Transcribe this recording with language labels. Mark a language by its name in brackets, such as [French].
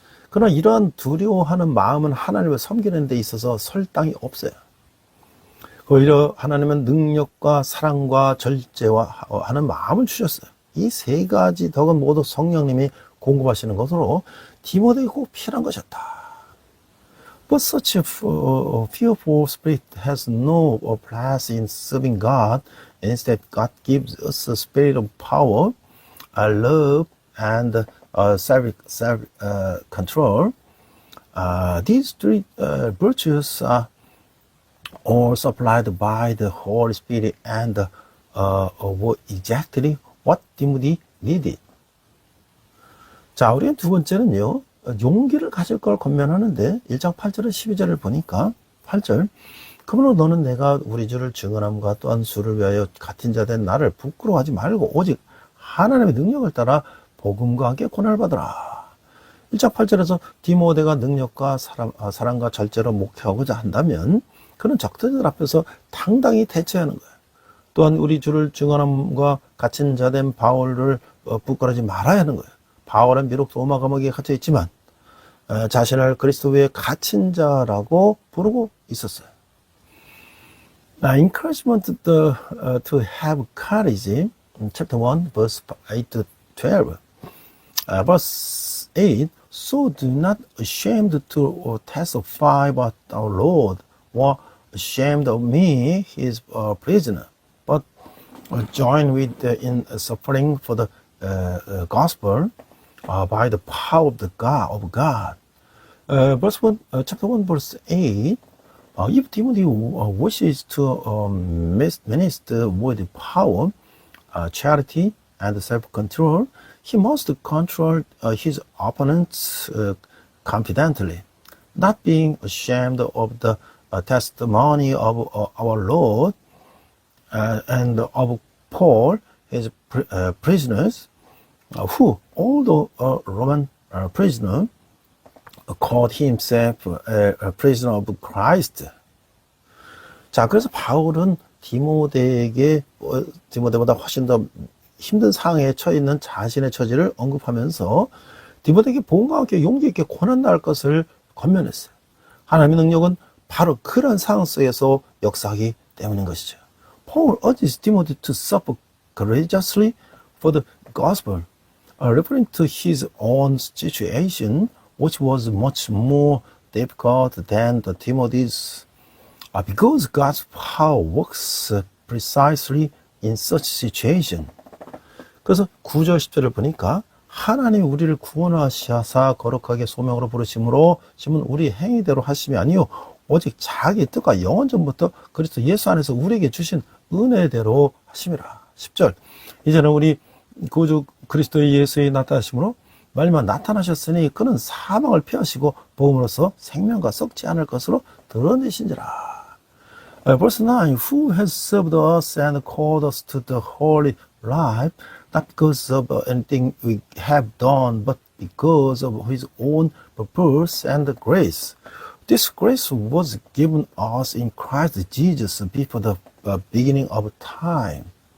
[Korean] 그러나 이러한 두려워하는 마음은 하나님을 섬기는 데 있어서 설당이 없어요. 오히려 하나님은 능력과 사랑과 절제와 하는 마음을 주셨어요. 이 세 가지 덕은 모두 성령님이 공급하시는 것으로 디모데에게 꼭 필요한 것이었다. [English] But such a fearful spirit has no place in serving God. Instead, God gives us a spirit of power, love, and self-control. These three virtues are all supplied by the Holy Spirit and were exactly what Timothy needed. [Korean] 자, 우리는 두 번째는요, 용기를 가질 걸 권면하는데 1장 8절에 12절을 보니까 8절 그러므로 너는 내가 우리 주를 증언함과 또한 주를 위하여 같은 자 된 나를 부끄러워하지 말고 오직 하나님의 능력을 따라 복음과 함께 고난을 받으라. 1장 8절에서 디모데가 능력과 사랑과 절제로 목회하고자 한다면 그는 적대자들 앞에서 당당히 대처하는 거예요. 또한 우리 주를 증언함과 갇힌 자 된 바울을 부끄러워하지 말아야 하는 거예요. 바울은 비록 로마 감옥에 갇혀 있지만 자신을 그리스도 위에 갇힌 자라고 부르고 있었어요. [English] Now, encouragement to have courage, chapter 1, verse 8 to 12. Verse 8, So do not ashamed to testify about our Lord, or ashamed of me, his prisoner, but join with in suffering for the gospel by the power of God. Verse 1, chapter 1, verse 8. If Timothy wishes to minister with power, charity, and self-control, he must control his opponents confidently. not being ashamed of the testimony of our Lord and of Paul, his prisoners, who, although a Roman prisoner, called himself a prisoner of Christ. [Korean] 자, 그래서 바울은 디모데보다 훨씬 더 힘든 상황에 처해 있는 자신의 처지를 언급하면서 디모데에게 복음과 함께 용기 있게 고난 당할 것을 권면했어요. 하나님의 능력은 바로 그런 상황 속에서 역사하기 때문인 것이죠. [English] Paul urges Timothy to suffer courageously for the gospel, referring to his own situation, which was much more difficult than the Timothy's, because God's power works precisely in such situation. [Korean] 그래서 9절 10절을 보니까 하나님이 우리를 구원하시사 거룩하게 소명으로 부르심으로 심은 우리 행위대로 하심이 아니요 오직 자기 뜻과 영원 전부터 그리스도 예수 안에서 우리에게 주신 은혜대로 하심이라. 10절 이제는 우리 구주 그리스도 예수의 나타나심으로 말미암아 나타나셨으니 그는 사망을 피하시고 복음으로써 생명과 썩지 않을 것으로 드러내신지라. [English] Verse 9, who has served us and called us to the holy life, not because of anything we have done, but because of his own purpose and grace. This grace was given us in Christ Jesus before the beginning of time.